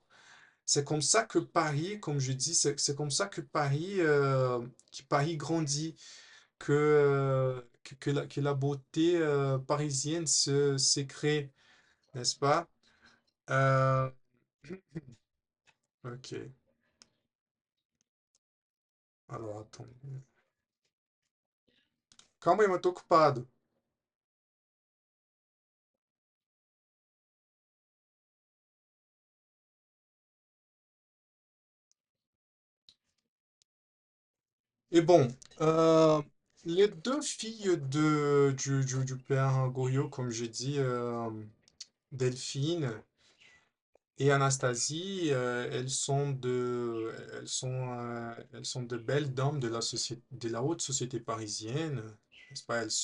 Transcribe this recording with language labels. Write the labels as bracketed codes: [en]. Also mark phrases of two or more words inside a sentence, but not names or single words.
[fr] C'est comme ça que Paris, comme je dis, c'est comme ça que Paris grandit, que la beauté parisienne s'est créée, n'est-ce pas? Euh, ok, alors attends. [pt] Calma aí, mas eu tô ocupado. [fr] Et bon, euh, les deux filles du père Goriot, comme j'ai dit, Delphine et Anastasie, elles sont de belles dames de la société, de la haute société parisienne, n'est-ce pas?